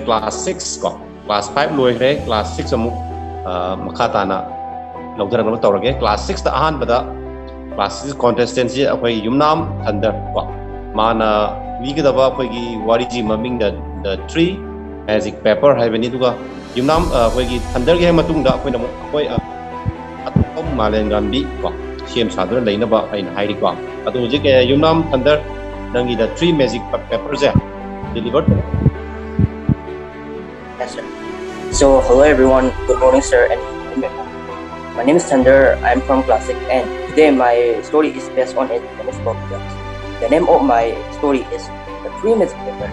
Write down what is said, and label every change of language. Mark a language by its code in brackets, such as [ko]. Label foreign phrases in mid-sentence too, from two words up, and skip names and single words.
[mni] ꯀ꯭ꯂꯥꯁ 6 ꯀꯣ ꯀ꯭ꯂꯥꯁ 5 ꯂꯣꯏꯈ꯭ꯔꯦ ꯀ꯭ꯂꯥꯁ 6 ꯑꯃꯨꯛ ꯃꯈꯥ ꯇꯥꯅ ꯂꯧꯊꯔꯛꯅꯕ ꯇꯧꯔꯒꯦ ꯀ꯭ꯂꯥꯁ 6ꯇ ꯑꯍꯥꯟꯕꯗ ꯀ꯭ꯂꯥꯁ 6 ꯀꯣꯟꯇꯦꯁꯇꯦꯟꯁꯤ ꯑꯩꯈꯣꯏ ꯌꯨꯝꯅꯥꯝ ꯊꯟꯗꯔ ꯀꯣ ꯃꯥꯅ ꯂꯤꯒꯗꯕ ꯑꯩꯈꯣꯏꯒꯤ ꯋꯥꯔꯤꯁꯤ ꯃꯃꯤꯡꯗ ꯗ ꯊ꯭ꯔꯤ ꯃꯦꯖꯤꯛ ꯄꯦꯄꯔ ꯍꯥꯏꯕꯅꯤ ꯑꯗꯨꯒ ꯌꯨꯝꯅꯥꯝ ꯑꯩꯈꯣꯏꯒꯤ ꯊꯟꯗꯔꯒꯤ ꯍꯦꯛ ꯃꯇꯨꯡꯗ ꯑꯩꯈꯣꯏꯅ ꯑꯃꯨꯛ ꯑꯩꯈꯣꯏ ꯑꯇꯣꯞꯄ ꯃꯥꯂꯦꯝꯒꯥꯟꯕꯤ ꯀꯣ ꯁꯦꯝ ꯁꯥꯗꯨꯅ ꯂꯩꯅꯕ ꯑꯩꯅ ꯍꯥꯏꯔꯤꯀꯣ ꯑꯗꯣ ꯍꯧꯖꯤꯛ ꯌꯨꯝꯅꯥꯝ ꯊꯟꯗꯔ ꯅꯪꯒꯤ ꯗ ꯊ꯭ꯔꯤ ꯃꯦꯖꯤꯛ ꯄꯦꯄꯔꯁꯦ delivered. [en] Yes, sir. So, hello everyone. Good morning, sir. And my name is Thunder. I'm from Class 6, and today my story is based on a Japanese folktale. The name of my story is The Three Magic Paper.